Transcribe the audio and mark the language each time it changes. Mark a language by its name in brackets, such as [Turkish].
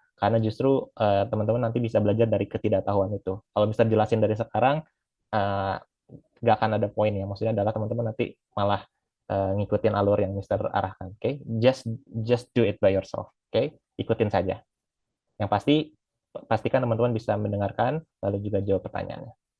[Indonesian] Karena justru teman-teman nanti bisa belajar dari ketidaktahuan itu. Kalau Mister jelasin dari sekarang, nggak akan ada poin ya. Maksudnya adalah teman-teman nanti malah ngikutin alur yang Mister arahkan. [English] Oke, just do it by yourself. [Indonesian] Oke, ikutin saja. Yang pasti pastikan teman-teman bisa mendengarkan lalu juga jawab pertanyaannya.